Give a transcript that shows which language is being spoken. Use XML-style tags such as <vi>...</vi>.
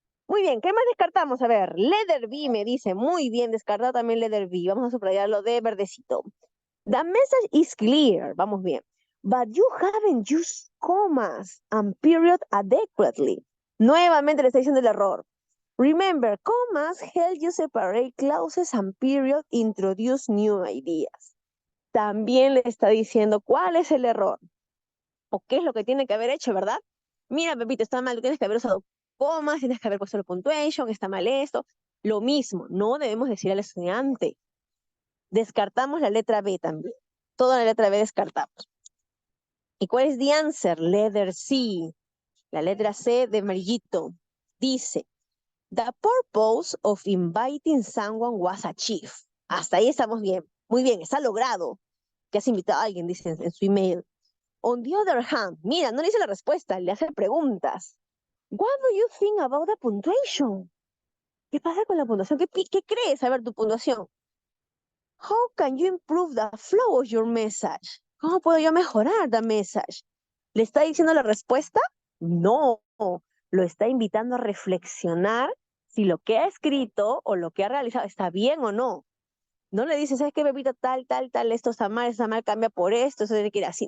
<es>Muy bien, ¿qué más descartamos? A ver, letter B me dice, muy bien, descartado también letter B. Vamos a subrayarlo de verdecito.</es> <en>The message is clear,</en> <es>vamos bien.</es> <en>But you haven't used commas and period adequately.</en> <es>Nuevamente le está diciendo el error.</es> <en>Remember, commas help you separate clauses and period introduce new ideas.</en> <es>También le está diciendo cuál es el error o qué es lo que tiene que haber hecho, ¿verdad? Mira, Pepito, está mal, tú tienes que haber usado comas, tienes que haber puesto el punctuation, está mal esto. Lo mismo, no debemos decir al estudiante. Descartamos la letra B también. Toda la letra B descartamos. ¿Y cuál es the answer? Letter C. La letra C de amarillito.</es> <en>Dice, the purpose of inviting someone was achieved.</en> <es>Hasta ahí estamos bien. Muy bien, está logrado. Que has invitado a alguien, dice en su email.</es> <en>On the other hand,</en> <es>mira, no le dice la respuesta, le hace preguntas.</es> <en>What do you think about the punctuation?</en> <es>¿Qué pasa con la puntuación? ¿Qué crees? A ver, tu puntuación.</es> <en>How can you improve the flow of your message?</en> <es>¿Cómo puedo yo mejorar the message? ¿Le está diciendo la respuesta? No, lo está invitando a reflexionar si lo que ha escrito o lo que ha realizado está bien o no. No le dice, ¿sabes qué, Pepito? Tal, esto está mal, cambia por esto, eso tiene que ir así.</es>